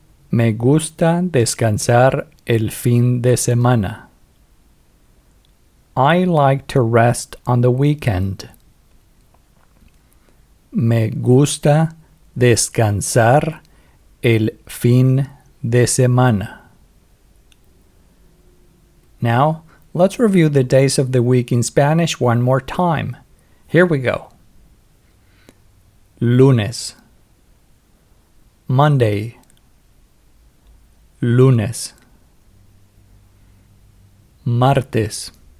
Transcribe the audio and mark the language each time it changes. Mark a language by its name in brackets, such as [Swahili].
[Spanish] Me gusta descansar el fin de semana. [English] I like to rest on the weekend. [Spanish] Me gusta descansar el fin de semana. [English] Now, let's review the days of the week in Spanish one more time. Here we go. Lunes, Monday, lunes, martes,